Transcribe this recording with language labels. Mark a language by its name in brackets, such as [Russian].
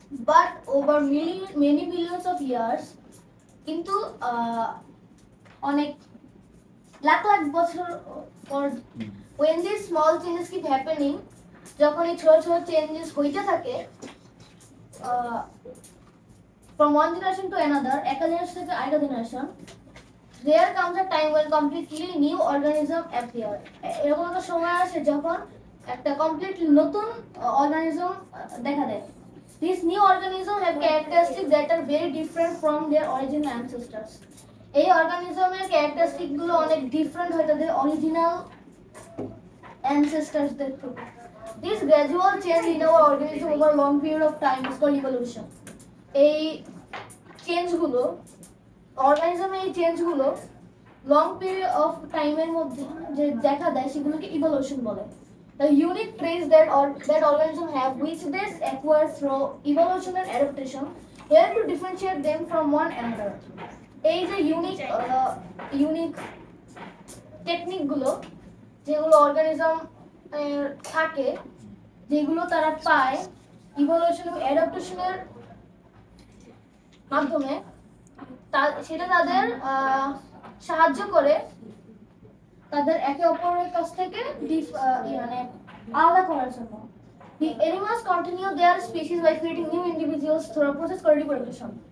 [English] But over many millions of years, [Bangla] কিন্তু অনেক লাখ লাখ বছর পর [English] when these small changes keep happening, [Bangla] যখন এই ছোট ছোট চেঞ্জেস হইতে থাকে [English] from one generation to another, [Bangla] একটা জেনারেশন থেকে আরেকটা generation, [English] there comes a time when completely new organism appear. [Bangla] এরকম একটা সময় আসে যখন একটা কমপ্লিটলি নতুন অর্গানিজম দেখা দেয়. [English] These new organisms have characteristics that are very different from their original ancestors. [Bangla] এই অর্গানিজমের ক্যারেক্টারিস্টিক গুলো অনেক ডিফারেন্ট হয় তাদের অরিজিনাল ancestors-দের থেকে. [English] This gradual change in our organism over a long period of time is called evolution. [Bangla] এই চেঞ্জগুলো অর্গানিজমে এই চেঞ্জগুলো long period of টাইমের মধ্যে যে দেখা দেয় সেগুলোকে ইভলিউশন বলে. [English] The unique traits that organisms have which they acquire through evolution and adaptation help to differentiate them from one another. [Bangla] এই যে ইউনিক টেকনিকগুলো যেগুলো অর্গানিজম থাকে যেগুলো তারা পায় ইভলিউশন এবং অ্যাডাপ্টেশনের মাধ্যমে সেটা তাদের সাহায্য করে তাদের একে অপরের কাছ থেকে মানে আলাদা করার জন্য. [English] The animals continue their species by creating new individuals through a process called reproduction.